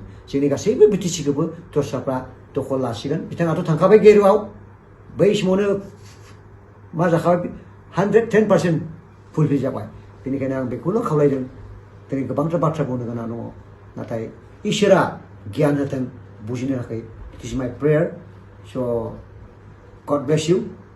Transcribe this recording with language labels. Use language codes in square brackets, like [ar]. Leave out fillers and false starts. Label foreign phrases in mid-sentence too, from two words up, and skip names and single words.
[brx] जोंनि गासैबो BTCखौबो दस्राफ्रा दखल लासिगोन। बिथाङाथ' थांखाबाय गेरुआव बै समावनो मा जाखाबाय 110% फुलफिल जाबाय। बेनिखायनो आं बेखौल' खावलायदों दिनै गोबांथार बाथ्रा बुंनो गोनां दङ नाथाय इसोरा गियान होथों बुजिनो थाखाय। [en] It is my prayer. So God bless you.